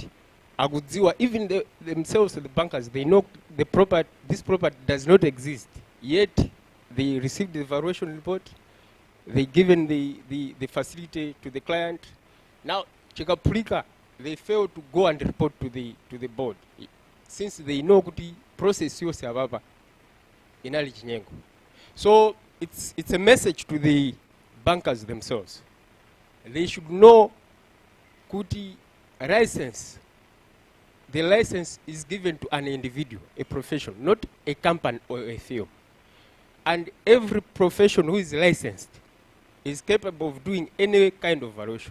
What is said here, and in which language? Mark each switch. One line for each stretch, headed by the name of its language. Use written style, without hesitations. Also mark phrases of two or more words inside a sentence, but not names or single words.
English: Even themselves, the bankers, they know this property does not exist. Yet they received the valuation report. They given the facility to the client. Now, chekapulika they fail to go and report to the board, since they know the process
Nyanja: yose ababa inali chinyengo.
English: So it's a message to the bankers themselves. They should know kuti license. The license is given to an individual, a profession, not a company or a firm. And every profession who is licensed is capable of doing any kind of valuation.